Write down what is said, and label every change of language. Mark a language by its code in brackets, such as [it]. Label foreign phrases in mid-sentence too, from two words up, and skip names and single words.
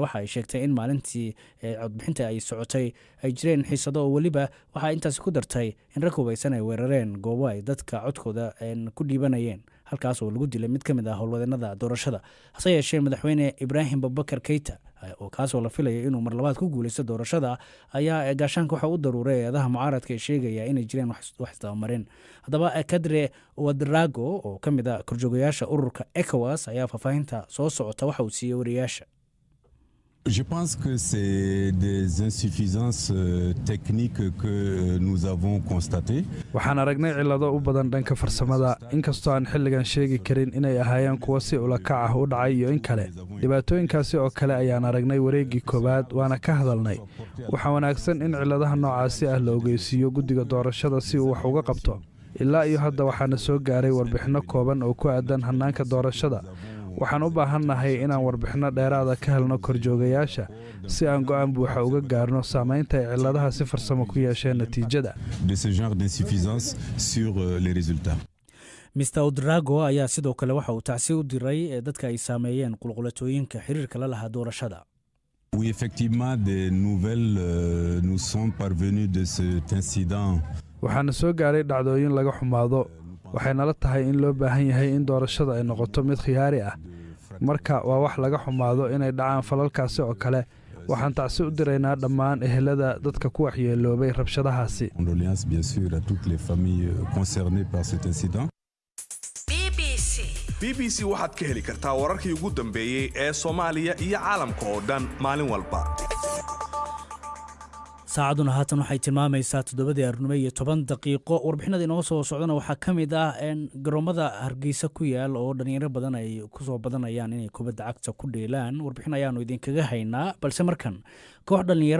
[so] waxa ay sheegtay in maalintii codbixinta ay socotay ay jireen xiisado oo weliba waxaa intaasi ku dartay in rag hubaysan ay weerareen goobo ay dadka codkooda ku dhiibanayeen halkaas oo lagu dilay mid ka mid ah howlwadeenada doorashada hase yeeshee madaxweyne Ibrahim Babakar Keita oo kaasoo la filayay inuu mar labaad ku guuleysto doorashada ayaa gaashaanka waxa u daruuray eedaha mucaaradka ay sheegaya inay jireen wax isdabamarin haddaba Kadre Ouedraogo oo ka mid ah korjoogayaasha ururka ECOWAS ayaa faahfaahinta soo socota waxa uu siiyey wariyaasha [fr] Je pense que c'est des insuffisances techniques que nous avons constatées. [so] waxaan aragnay cilado u badan dhanka farsamada inkastoo aan xilligan sheegi karin inay ahaayeen kuwo si ula kac ah u dhacay iyo in kale dhibaatooyinkaasi oo kale ayaan aragnay wareeggii koowaad waana ka hadalnay waxaa wanaagsan in ciladaha noocaasi ah la ogeysiiyo guddiga doorashada si uu wax uga qabto ilaa iyo hadda waxaana soo gaaray warbixinno kooban oo ku aadan hannaanka doorashada waxaan u baahannahay inaan warbixinno dheeraada ka helno korjoogayaasha si aan go'aan buuxa uga gaarno saamaynta ay ciladaha si farsamo ku yeesheen natiijada Mr. Ouedraogo ayaa sidoo kale waxa uu tacsi u diray dadka ay saameeyeen qulqulatooyinka xiriirka la lahaa doorashada [fr] Oui, effectivement, des nouvelles nous sont parvenues de cet incident. [so] waxaana soo gaaray dhacdooyin laga xumaado waxaynala tahay in loo baahan yahay in doorashada ay noqoto mid khiyaari ah marka waa wax laga xumaado inay dhacaan falalkaasi oo kale waxaan tacsi u diraynaa dhammaan ehelada dadka ku waxyeeloobay rabshadahaasi [fr] Condoléances bien sûr à toutes les familles concernées par cet incident. [so] BBC waxaad ka heli kartaa wararkii ugu dambeeyey ee Soomaaliya iyo caalamka oo dhan maalin walba saacaduna haatan waxay tilmaamaysaa 7:10 warbixinada inoo soo socdana waxaa ka mid ah garoomada Hargeysa ku yaal oo dhalinyaro badan ay ku soo badanayaan inay kubadda cagta ku dheelaan warbixin ayaanu idinkaga haynaa balse markan koox dhalinyaro